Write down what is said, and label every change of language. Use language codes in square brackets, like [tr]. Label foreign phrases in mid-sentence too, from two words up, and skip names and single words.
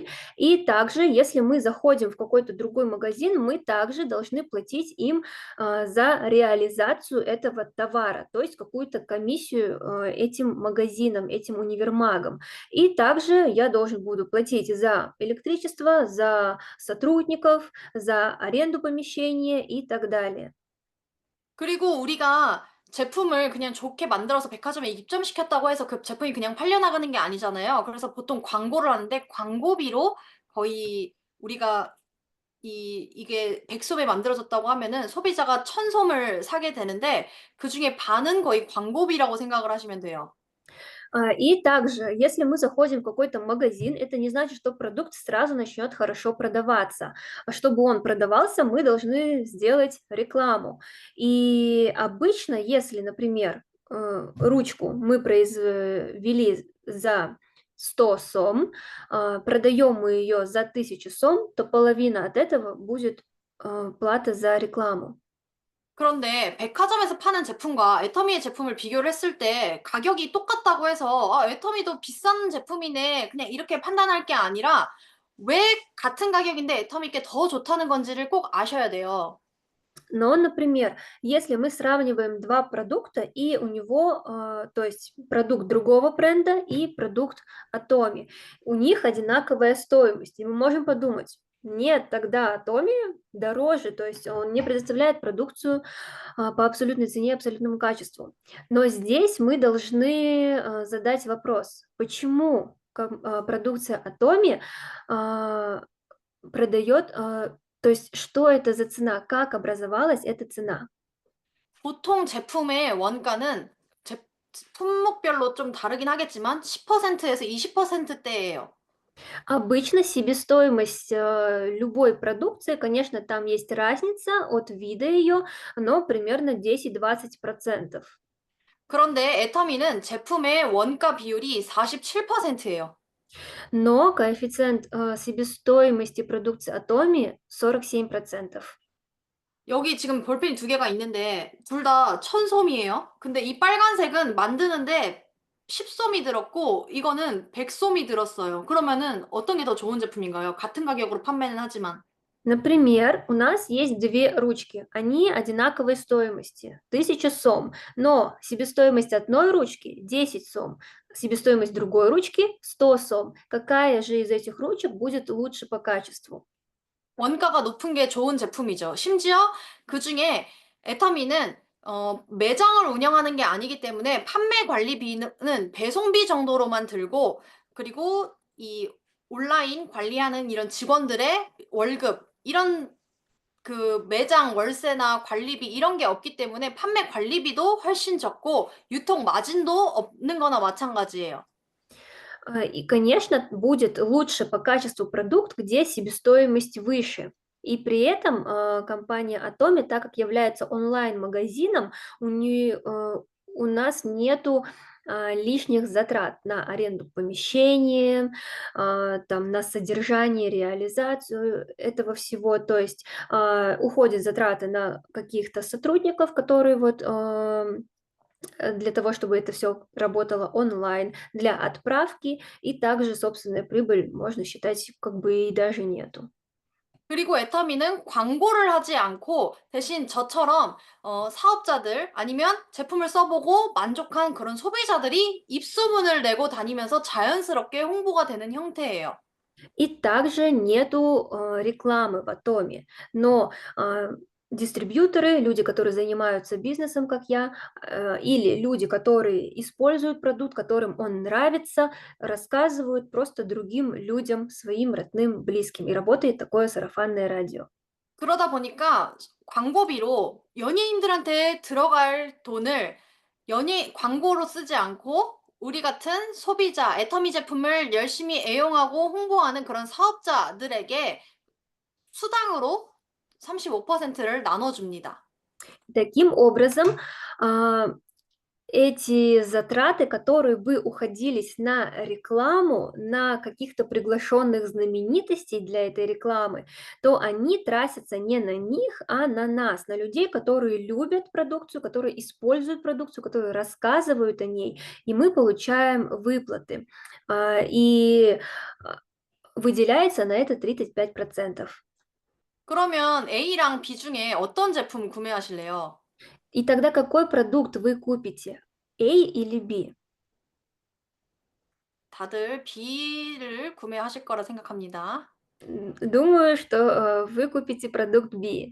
[ru] И также, если мы заходим в какой-то другой магазин, мы также должны платить им за реализацию этого товара, то есть какую-то комиссию этим магазинам, этим универмагам. И также я должен буду платить за электричество, за сотрудников, за аренду помещения и так далее. [ko] 그리고 우리가 제품을 그냥 좋게 만들어서 백화점에 입점시켰다고 해서 그 제품이 그냥 팔려나가는 게 아니잖아요. 그래서 보통 광고를 하는데 광고비로 거의 우리가 이게 100솜에 만들어졌다고 하면은 소비자가 1000솜을 사게 되는데 그중에 반은 거의 광고비라고 생각을 하시면 돼요. [ru] И также, если мы заходим в какой-то магазин, это не значит, что продукт сразу начнет хорошо продаваться. Чтобы он продавался, мы должны сделать рекламу. И обычно, если, например, ручку мы произвели за 100 сом, продаем мы ее за 1000 сом, то половина от этого будет плата за рекламу. [ko] 그런데 백화점에서 파는 제품과 애터미의 제품을 비교를 했을 때 가격이 똑같다고 해서 '아 애터미도 비싼 제품이네.' 그냥 이렇게 판단할 게 아니라 왜 같은 가격인데 애터미께 더 좋다는 건지를 꼭 아셔야 돼요. [ru] Но, например, если мы сравниваем два продукта, и у него, то есть продукт другого бренда и продукт Atomi, у них одинаковая стоимость, и мы можем подумать, нет, тогда Atomi дороже, то есть он не предоставляет продукцию по абсолютной цене, абсолютному качеству. Но здесь мы должны задать вопрос, почему продукция Atomi продает, то есть что это за цена, как образовалась эта цена. [ko] 보통 제품의 원가는 제 품목별로 좀 다르긴 하겠지만 10% 에서 20% 대예요. [ru] Обычно себестоимость любой продукции, конечно, там есть разница от вида ее, но примерно 10-20%. [ko] 그런데 애터미는 제품의 원가 비율이 47%예요. [ru] Но коэффициент себестоимости продукции Atomi 47%. [ko] 여기 지금 볼펜이 두 개가 있는데 둘 다 천솜이에요. 근데 이 빨간색은 만드는데 10솜이 들었고 이거는 100솜이 들었어요. 그러면은 어떤 게 더 좋은 제품인가요? 같은 가격으로 판매는 하지만. [ru] Например, у нас есть две ручки, они одинаковой стоимости, 1000 сом, но себестоимость одной ручки 10 сом, себестоимость другой ручки 100 сом. Какая же из этих ручек будет лучше по качеству? [ko] 원가가 높은 게 좋은 제품이죠. 심지어 그중에 애터미는 매장을 운영하는 게 아니기 때문에 판매 관리비는 배송비 정도로만 들고 그리고 이 온라인 관리하는 이런 직원들의 월급 이런 그 매장 월세나 관리비 이런 게 없기 때문에 판매 관리비도 훨씬 적고 유통 마진도 없는 거나 마찬가지예요. [ru] И, конечно, будет лучше по качеству продукт, где себестоимость выше. И при этом компания Atomi, так как является онлайн-магазином, у нас нету лишних затрат на аренду помещения, там, на содержание, реализацию этого всего. То есть уходят затраты на каких-то сотрудников, которые вот для того, чтобы это все работало онлайн, для отправки, и также собственная прибыль, можно считать, как бы и даже нету. [ko] 그리고 애터미는 광고를 하지 않고 대신 저처럼 사업자들 아니면 제품을 써보고 만족한 그런 소비자들이 입소문을 내고 다니면서 자연스럽게 홍보가 되는 형태예요. [ru] И также нету, рекламы в Атоме. Но, дистрибьюторы, люди, которые занимаются бизнесом, как я, или люди, которые используют продукт, которым он нравится, рассказывают просто другим людям, своим родным, близким. И работает такое сарафанное радио. [ko] 그러다 보니까 광고비로 연예인들한테 들어갈 돈을 광고로 쓰지 않고 우리 같은 소비자, 애터미 제품을 열심히 애용하고 홍보하는 그런 사업자들에게 수당으로 35%를 나눠줍니다. [ru] Таким образом, а, эти затраты, которые бы уходились на рекламу, на каких-то приглашенных знаменитостей для этой рекламы, то они тратятся не на них, а на нас, на людей, которые любят продукцию, которые используют продукцию, которые рассказывают о ней, и мы получаем выплаты. И выделяется на это 35%. [ko] 그러면 A랑 B 중에 어떤 제품 구매하실래요? [ru] И тогда какой продукт вы купите? A или B? [ko] 다들 B를 구매하실 거라 생각합니다. [ru] Думаю, что, вы купите продукт B.